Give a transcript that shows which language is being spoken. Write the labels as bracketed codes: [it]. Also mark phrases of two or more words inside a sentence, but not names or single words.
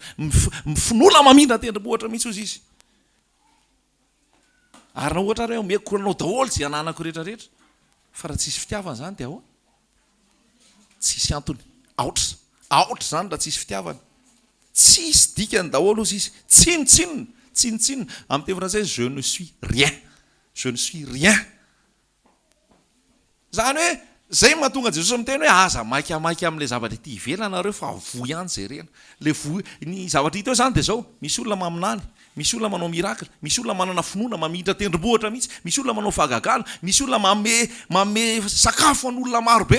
[mg] Mifinoana mamindra tendrombohitra mihitsy ozy izy. Ary na ohatra reo omeko anao daholo zay ananako rehetrarehetra, fa raha tsisy fitiavana zany dia ahoa? Tsisy antony. Aotra zany raha tsisy fitiavana. Tsisy dikany daholo ozy izy. Tsinitsinina. Amin'ny teny frantsay, [fr] je ne suis rien. Je ne suis rien. [mg] Zany hoe zay mahatonga Jesosy miteny hoe aza maikamaika amin'ilay zavatra ity ivelanareo fa vo ihany jerena. Le vo ny zavatra hita eo zany dia zao, misy olona maminany, misy olona manao miracle, misy olona manana finoana mamindra tendrombohitra mihitsy, misy olona manao fahagagana, misy olona mame sakafo an'olona maro be.